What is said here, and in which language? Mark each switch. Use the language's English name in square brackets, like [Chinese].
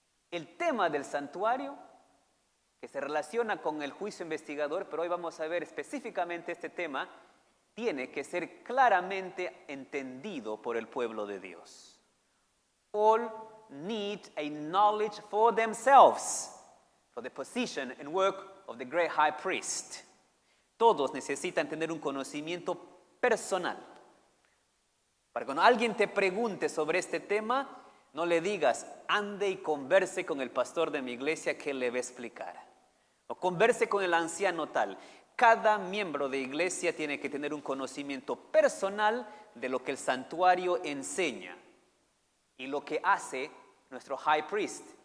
[Spanish] El tema del santuario, que se relaciona con el juicio investigador, pero hoy vamos a ver específicamente este tema, tiene que ser claramente entendido por el pueblo de Dios. [English] All need a knowledge for themselves, for the position and work of the great high priest. [Spanish] Todos necesitan tener un conocimiento personal Para cuando alguien te pregunte sobre este tema, no le digas, ande y converse con el pastor de mi iglesia que le va a explicar. O converse con el anciano tal. Cada miembro de iglesia tiene que tener un conocimiento personal de lo que el santuario enseña y lo que hace nuestro [English] high priest.